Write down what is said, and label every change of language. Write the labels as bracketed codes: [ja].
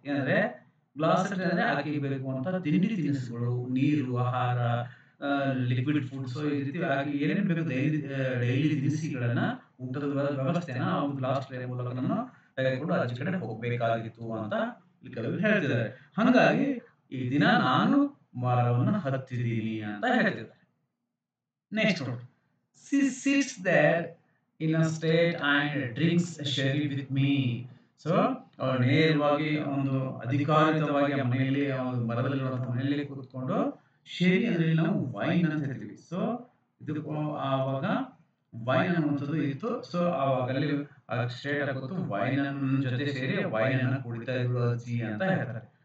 [kn] ಏನಂದ್ರೆ glass and tray ಅಂದ್ರೆ ಆಕೆಗೆ ಬೇಕು ಅಂತ ತಿಂಡಿ ತಿನಿಸುಗಳು, ನೀರು, ಆಹಾರ, ಲಿಕ್ವಿಡ್ ಫುಡ್ಸ್, ಈ ರೀತಿ ಆಗಿ ಏನೇನು ಬೇಕು ಡೈಲಿ ದಿನಸಿಗಳನ್ನ, ಊಟದ ವ್ಯವಸ್ಥೆನ ಆ ಒಂದು ಗ್ಲಾಸ್ ಟ್ರೇ ಮೂಲಕ ನಾನು ತೆಗೆದುಕೊಂಡು ಅಜ್ಜಿ ಕಡೆ ಹೋಗ್ಬೇಕಾಗಿತ್ತು ಅಂತ ಇಲ್ಲಿ ಕವಿ ಹೇಳ್ತಿದ್ದಾರೆ. ಹಂಗಾಗಿ ಈ ದಿನ ನಾನು ಮರವನ್ನು ಹತ್ತಿದ್ದೀನಿ ಅಂತ ಹೇಳ್ತಿದ್ದಾರೆ. [en] next [kn] ನೋಡಿ, [en] she sits there in a state and drinks sherry with me. [kn] So ಅವಳು ನೇರವಾಗಿ ಒಂದು ಅಧಿಕಾರಿತವಾಗಿ ಆ ಮನೆಯಲ್ಲಿ, ಮರದಲ್ಲಿರುವಂತಹ ಮನೆಯಲ್ಲಿ ಕೂತ್ಕೊಂಡು, ಶೆರಿ ಅಂದ್ರೆ ನಾವು ವೈನ್ ಅಂತ ಹೇಳ್ತೀವಿ. ಸೊ ಇದು ಆವಾಗ ವೈನ್ ಅನ್ನುವಂಥದ್ದು ಇತ್ತು. ಸೊ ಆವಾಗಲ್ಲಿ ಸ್ಟೇಟ್ ಆಗುತ್ತು, ವೈನ್ ಜೊತೆ ಸೇರಿ ವೈನ್ ಅನ್ನ ಕುಡಿತಾ ಇದ್ರು ಅಜ್ಜಿ ಅಂತ ಹೇಳ್ತಾರೆ.